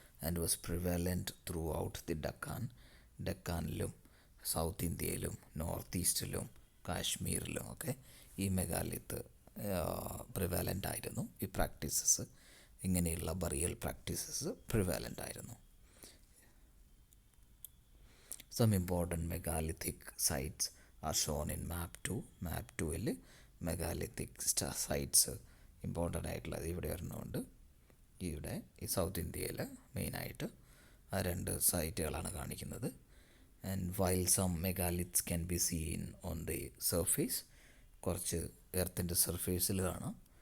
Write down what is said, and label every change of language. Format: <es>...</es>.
<en>and was prevalent throughout the</en> <ml>ഡക്കാനിലും south ഇന്ത്യയിലും north ഈസ്റ്റിലും കാശ്മീരിലും ഒക്കെ ഈ മെഗാലിത്ത് പ്രിവാലൻ്റ് ആയിരുന്നു. ഈ പ്രാക്ടീസസ്, ഇങ്ങനെയുള്ള ബറിയൽ പ്രാക്ടീസസ് പ്രിവാലൻ്റ് ആയിരുന്നു.</ml> <en>Some important megalithic sites are shown in map 2.</en> <ml>Map 2-ൽ megalithic sites important ആയിട്ടുള്ളത് ഇവിടെ വരുന്നുണ്ട്. ഇവിടെ ഈ സൗത്ത് ഇന്ത്യയിൽ മെയിനായിട്ട് ആ 2 സൈറ്റുകളാണ് കാണിക്കുന്നത്.</ml> <en>and while some megaliths can be seen on the surface,</en> <ml>കുറച്ച് എർത്തിൻ്റെ സർഫേസിൽ കാണാം.</ml>